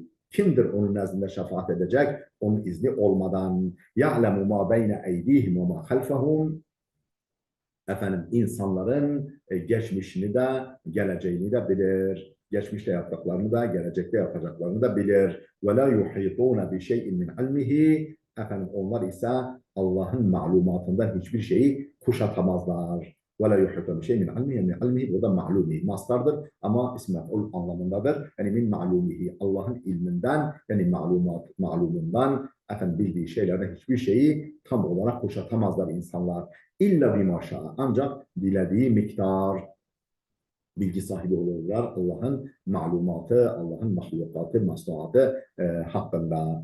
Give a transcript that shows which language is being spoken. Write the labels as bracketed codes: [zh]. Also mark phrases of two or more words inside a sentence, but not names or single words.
[tr] Kimdir onun nezdinde şefaat edecek? Onun izni olmadan. [ar] يعلم ما بين أيديهم وما خلفهم. [tr] Efendim insanların geçmişini de geleceğini de bilir. Geçmişte yaptıklarını da gelecekte yapacaklarını da bilir. [ar] ولا يحيطون بشيء من علمه. [tr] Efendim onlar ise Allah'ın malumatından hiçbir şeyi kuşatamazlar. [ar] ولا يحيطون بشيء من علمه. [tr] Yani ilmihi burada ma'lumihi mastardır ama [ar] اسم مفعول [tr] anlamındadır. Yani [ar] من معلومه [tr] Allah'ın ilminden yani malumundan efendim bildiği şeylerden hiçbir şeyi tam olarak kuşatamazlar insanlar. [ar] إلا بما شاء. [tr] Ancak dilediği miktar bilgi sahibi olurlar Allah'ın malumatı, Allah'ın mahlukatı, masnuatı hakkında.